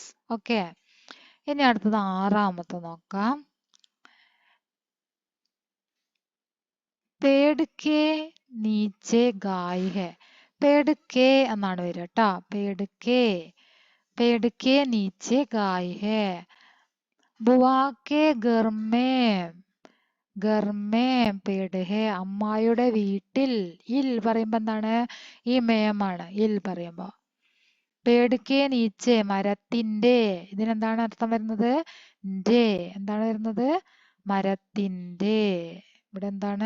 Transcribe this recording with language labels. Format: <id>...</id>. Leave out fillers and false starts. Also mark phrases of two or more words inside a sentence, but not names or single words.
<ml>ഓക്കെ, ഇനി അടുത്തത് ആറാമത്തെ നോക്കാം.</ml> <hi>पेड़ के नीचे गाय है. पेड़ के</hi> <ml>എന്നാണ് വരിക കേട്ടോ.</ml> <hi>पेड़ के नीचे गाय है. बुआ के घर में पेड़ है</hi> <ml>അമ്മായിയുടെ വീട്ടിൽ. ഇൽ പറയുമ്പോ എന്താണ്? ഈ മേമാണ് ഇൽ പറയുമ്പോ.</ml> <hi>पेड़के नीचे മരത്തിന്റെ.</hi> <ml>ഇതിനെന്താണ് അർത്ഥം വരുന്നത്? ന്റെ. എന്താണ് വരുന്നത്? മരത്തിന്റെ. ഇവിടെ എന്താണ്?</ml>